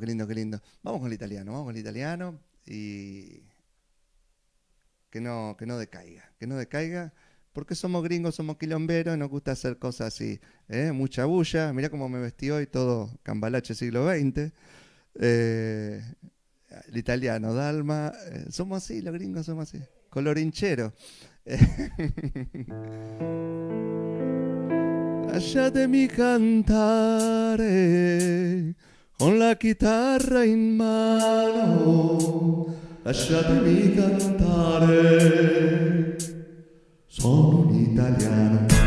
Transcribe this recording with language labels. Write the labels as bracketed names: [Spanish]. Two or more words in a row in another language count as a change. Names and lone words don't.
[Spanish] Vamos con el italiano y que no decaiga, porque somos gringos, somos quilomberos, nos gusta hacer cosas así, mucha bulla. Mirá cómo me vestí hoy, todo cambalache siglo XX. El italiano, Dalma, somos así, los gringos somos así, colorinchero. [Italian] Lasciatemi cantare con la chitarra in mano, lasciatemi cantare, sono un italiano.